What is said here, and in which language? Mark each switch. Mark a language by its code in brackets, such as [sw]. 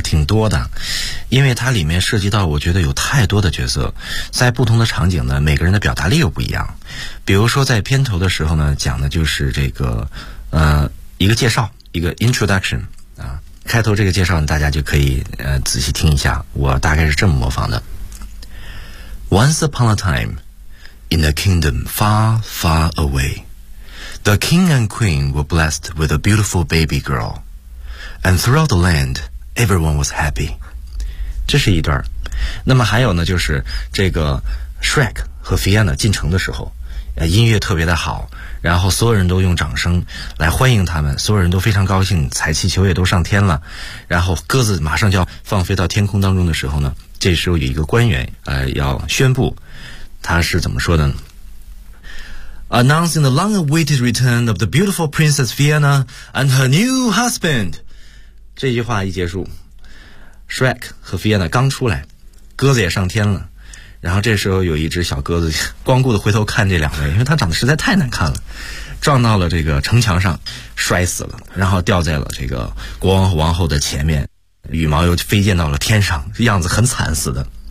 [zh] 挺多的，因为它里面涉及到我觉得有太多的角色，在不同的场景呢每个人的表达力又不一样。比如说在片头的时候呢讲的就是这个一个介绍，一个 introduction 啊，开头这个介绍大家就可以仔细听一下，我大概是这么模仿的。 [en] Once upon a time, in a kingdom far, far away, the king and queen were blessed with a beautiful baby girl, and throughout the land, everyone was happy. [zh] 这是一段。那么还有呢，就是这个 Shrek 和 Fiona 进城的时候，音乐特别的好，然后所有人都用掌声来欢迎他们，所有人都非常高兴，彩气球也都上天了，然后鸽子马上就要放飞到天空当中的时候呢，这时候有一个官员要宣布，他是怎么说的呢？ [en] Announcing the long-awaited return of the beautiful Princess Fiona and her new husband. [zh] 这句话一结束， Shrek 和 Fiona 刚出来，鸽子也上天了，然后这时候有一只小鸽子光顾的回头看这两位，因为它长得实在太难看了，撞到了这个城墙上摔死了，然后掉在了这个国王和王后的前面，羽毛又飞溅到了天上，样子很惨似的。